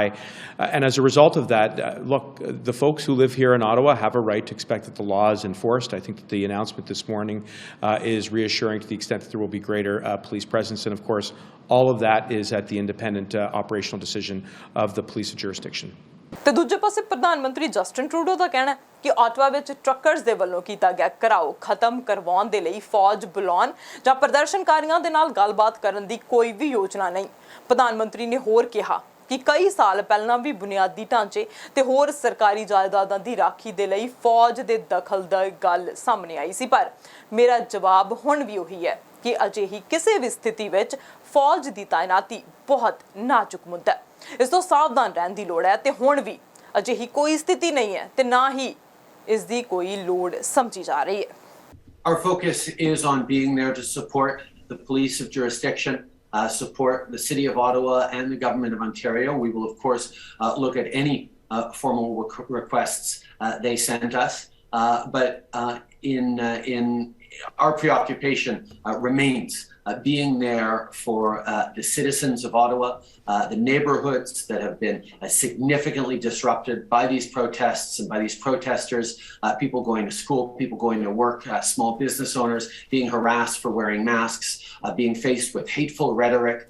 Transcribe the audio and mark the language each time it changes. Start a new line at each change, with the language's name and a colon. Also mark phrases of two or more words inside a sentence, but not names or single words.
English: And as a result of that, look, the folks who live here in Ottawa have a right to expect that the law is enforced. I think that the announcement this morning is reassuring to the extent that there will be greater police presence. And of course, all of that is at the independent operational decision of the police of jurisdiction.
Punjabi: ਤੇ ਦੂਜੇ ਪਾਸੇ ਪ੍ਰਧਾਨ ਮੰਤਰੀ ਜਸਟਿਨ ਟਰੂਡੋ ਦਾ ਕਹਿਣਾ ਹੈ ਕਿ ਆਟਵਾ ਵਿੱਚ ਟਰੱਕਰਜ਼ ਦੇ ਵੱਲੋਂ ਕੀਤਾ ਗਿਆ ਘਿਰਾਓ ਖਤਮ ਕਰਵਾਉਣ ਦੇ ਲਈ ਫੌਜ ਬੁਲਾਉਣ ਜਾਂ ਪ੍ਰਦਰਸ਼ਨਕਾਰੀਆਂ ਦੇ ਨਾਲ ਗੱਲਬਾਤ ਕਰਨ ਦੀ ਕੋਈ ਵੀ ਯੋਜਨਾ ਨਹੀਂ। ਪ੍ਰਧਾਨ ਮੰਤਰੀ ਨੇ ਹੋਰ ਕਿਹਾ ਕਿ ਕਈ ਸਾਲ ਪਹਿਲਾਂ ਵੀ ਬੁਨਿਆਦੀ ਢਾਂਚੇ ਤੇ ਹੋਰ ਸਰਕਾਰੀ ਜਾਇਦਾਦਾਂ ਦੀ ਰਾਖੀ ਦੇ ਲਈ ਫੌਜ ਦੇ ਦਖਲ ਦੀ ਗੱਲ ਸਾਹਮਣੇ ਆਈ ਸੀ, ਪਰ ਮੇਰਾ ਜਵਾਬ ਹੁਣ ਵੀ ਉਹੀ ਹੈ ਕਿ ਅਜਿਹੀ ਕਿਸੇ ਵੀ ਸਥਿਤੀ ਵਿੱਚ ਫੌਜ ਦੀ ਤਾਇਨਾਤੀ ਬਹੁਤ ਨਾਜ਼ੁਕ ਮੁੱਦਾ ਹੈ। ਇਸ ਤੋਂ ਸਾਵਧਾਨ ਰਹਿਣ ਦੀ ਲੋੜ ਹੈ ਤੇ ਹੁਣ ਵੀ ਅਜਿਹੀ ਕੋਈ ਸਥਿਤੀ ਨਹੀਂ ਹੈ ਤੇ ਨਾ ਹੀ ਇਸ ਦੀ ਕੋਈ ਲੋੜ ਸਮਝੀ ਜਾ ਰਹੀ ਹੈ।
English: Our focus is on being there to support the police of jurisdiction, support the City of Ottawa and the Government of Ontario. We will, of course, look at any formal requests they send us. But in our preoccupation remains being there for the citizens of Ottawa, the neighborhoods that have been significantly disrupted by these protests and by these protesters, people going to school, people going to work, small business owners being harassed for wearing masks, being faced with hateful rhetoric.